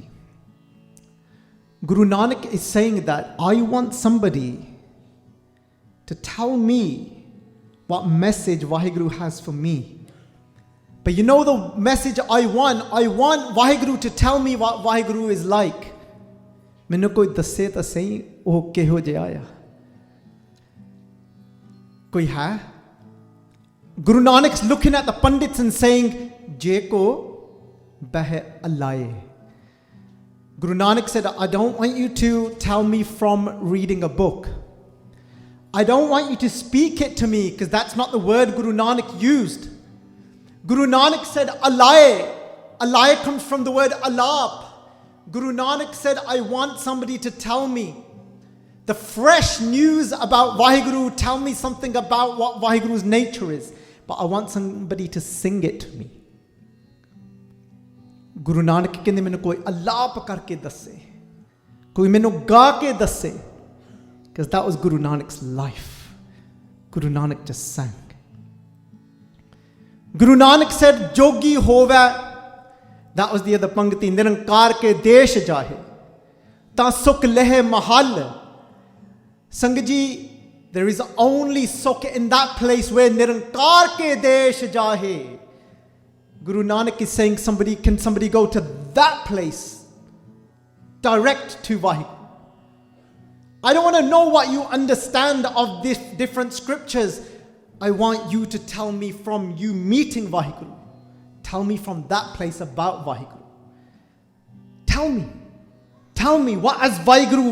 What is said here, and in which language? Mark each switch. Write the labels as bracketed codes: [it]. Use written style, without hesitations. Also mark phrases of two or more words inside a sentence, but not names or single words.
[en] Guru Nanak is saying that I want somebody to tell me what message Vaheguru has for me. But you know the message I want Vaheguru to tell me what Vaheguru is like. [pa] ਮੈਨੂੰ ਕੋਈ ਦੱਸੇ ਤਾਂ ਸਹੀ ਉਹ ਕਿਹੋ ਜੇ ਆਇਆ. ਕੋਈ ਹੈ? [en] Guru Nanak's looking at the Pandits and saying, [pa] ਜੇ ਕੋ ਭਾਈ ਅਲਾਏ. [en] Guru Nanak said, I don't want you to tell me from reading a book. I don't want you to speak it to me, because that's not the word Guru Nanak used. Guru Nanak said, Alaye. Alaye comes from the word alap. Guru Nanak said, I want somebody to tell me the fresh news about Vaheguru, tell me something about what Vaheguru's nature is. But I want somebody to sing it to me. [pa] Guru Nanak ਕਹਿੰਦੇ ਮੈਨੂੰ ਕੋਈ ਅਲਾਪ ਕਰਕੇ ਦੱਸੇ ਕੋਈ ਮੈਨੂੰ ਗਾ ਕੇ ਦੱਸੇ [en] because that was Guru Nanak's life. Guru Nanak just sang. Guru Nanak said [pa] ਜੋਗੀ ਹੋਵੈ, [en] that was the other pangti, [pa] ਨਿਰੰਕਾਰ ਕੇ ਦੇਸਿ ਜਾਹਿ ਤਾ ਸੁਖਿ ਲਹਹਿ ਮਹਲੁ. [en] Sangaji, there is only sukh in that place where [pa] ਨਿਰੰਕਾਰ ਕੇ ਦੇਸਿ ਜਾਹਿ. [en] Guru Nanak is saying can somebody go to that place direct to Vaheguru? I don't want to know what you understand of these different scriptures. I want you to tell me from you meeting Vaheguru. Tell me from that place about Vaheguru. Tell me what is Vaheguru?